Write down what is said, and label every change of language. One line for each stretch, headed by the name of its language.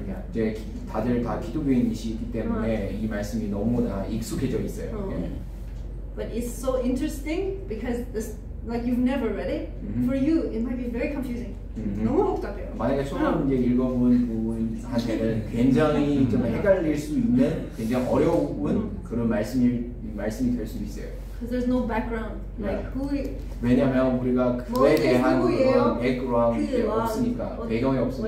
Korean: 이제 다들 다 기독교인이시기 때문에 이 말씀이 너무나 익숙해져 있어요.
English: But it's so interesting because like you've never read it, for you it might be very confusing.
Korean: 너무 복잡해요. 만약에 처음 이제 읽어본 분한테는 굉장히 좀 헷갈릴 수 있는 굉장히 어려운 그런 말씀이 될 수 있어요.
English: Because there's no background, like who.
Korean: 왜냐하면 우리가 그에 대한 그런 백그라운드 없으니까 배경이 없으니까.